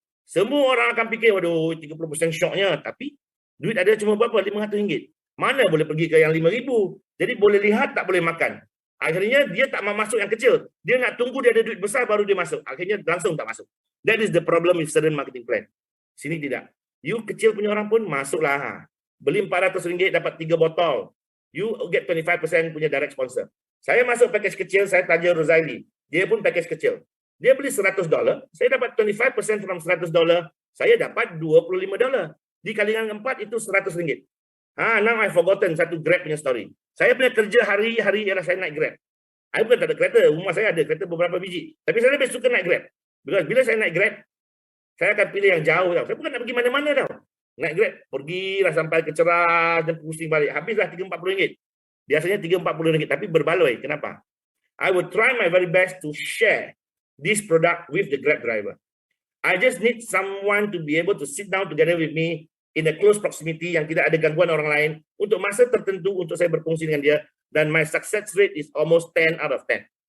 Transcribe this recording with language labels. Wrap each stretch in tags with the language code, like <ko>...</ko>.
<ms>Semua orang akan fikir, waduh, 30% syoknya. Tapi, duit ada cuma berapa? RM500. Mana boleh pergi ke yang RM5,000? Jadi, boleh lihat, tak boleh makan. Akhirnya, dia tak mau masuk yang kecil. Dia nak tunggu dia ada duit besar, baru dia masuk. Akhirnya, langsung tak masuk.</ms> <en>That is the problem with certain marketing plan.</en> <ms>Sini tidak. You kecil punya orang pun masuklah. Beli RM400 dapat 3 botol.</ms> <en>You get 25%</en> <ms>punya direct sponsor. Saya masuk package kecil, saya tanya Rosaili. Dia pun package kecil. Dia beli $100, saya dapat 25% from $100, saya dapat $25. Dikalikan 4 itu RM100.</ms> <en>Now I forgotten</en> <ms>satu Grab punya story. Saya punya kerja hari-hari ialah saya naik Grab. Saya bukan tak ada kereta, rumah saya ada kereta beberapa biji. Tapi saya lebih suka naik Grab.</ms> <en>Because</en> <ms>bila saya naik Grab, saya akan pilih yang jauh tau. Saya bukan nak pergi mana-mana tau. Naik Grab, pergilah sampai ke Ceras dan pusing balik. Habislah RM30-40. Biasanya RM30-40, tapi berbaloi. Kenapa?</ms> <en>I will try my very best to share this product with the Grab driver. I just need someone to be able to sit down together with me in a close proximity</en> <ms>yang tidak ada gangguan orang lain untuk masa tertentu untuk saya berfungsi dengan dia. Dan</ms> <en>my success rate is almost 10 out of 10.</en>